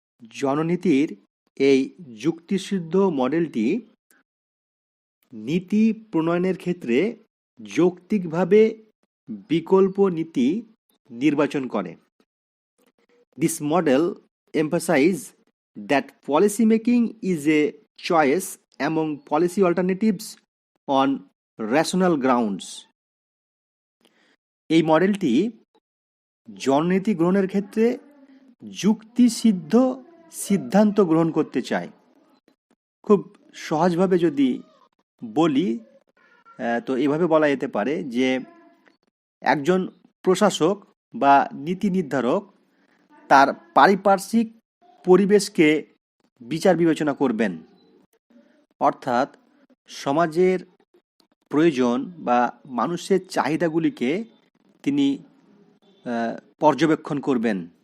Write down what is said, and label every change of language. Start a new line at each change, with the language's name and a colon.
Bangla: জননীতির এই যুক্তিসিদ্ধ মডেলটি নীতি প্রণয়নের ক্ষেত্রে যৌক্তিকভাবে বিকল্প নীতি নির্বাচন করে।
English: This model emphasize that policy making is a choice among policy alternatives on rational grounds.
Bangla: এই মডেলটি জননীতি গ্রহণের ক্ষেত্রে যুক্তিসিদ্ধ সিদ্ধান্ত গ্রহণ করতে চায়। খুব সহজভাবে যদি বলি তো এভাবে বলা যেতে পারে যে একজন প্রশাসক বা নীতি নির্ধারক তার পারিপার্শ্বিক পরিবেশকে বিচার বিবেচনা করবেন, অর্থাৎ সমাজের প্রয়োজন বা মানুষের চাহিদাগুলিকে তিনি পর্যবেক্ষণ করবেন